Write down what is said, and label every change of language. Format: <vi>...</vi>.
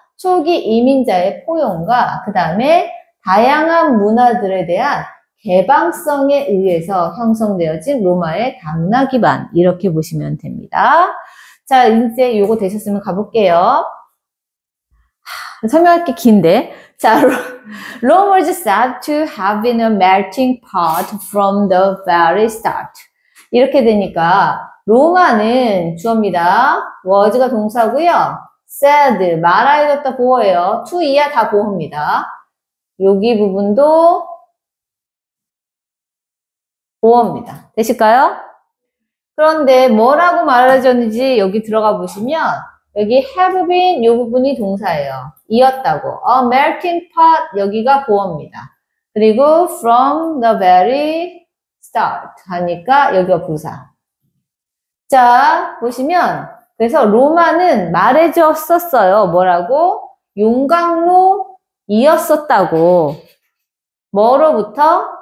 <ko>초기 이민자의 포용과 그 다음에 다양한 문화들에 대한 개방성에 의해서 형성되어진 로마의 다문화 기반 이렇게 보시면 됩니다. 자, 이제 요거 되셨으면 가볼게요. 설명할 게 긴데.</ko> <en>자, Rome was said to have been a melting pot from the very start.</en> <ko>이렇게 되니까 로마는 주어입니다. was가 동사고요. said 말하여졌다 보어예요. to 이하 다 보어입니다. 여기 부분도 보어입니다. 되실까요? 그런데 뭐라고 말해졌는지 여기 들어가 보시면 여기 have been 이 부분이 동사예요. 이었다고.</ko> <en>A melting pot</en> <ko>여기가 보어입니다. 그리고</ko> <en>from the very start</en> <ko>하니까 여기가 부사. 자, 보시면 그래서 로마는 말해줬었어요. 뭐라고? 용광로이었었다고. 뭐로부터?</ko>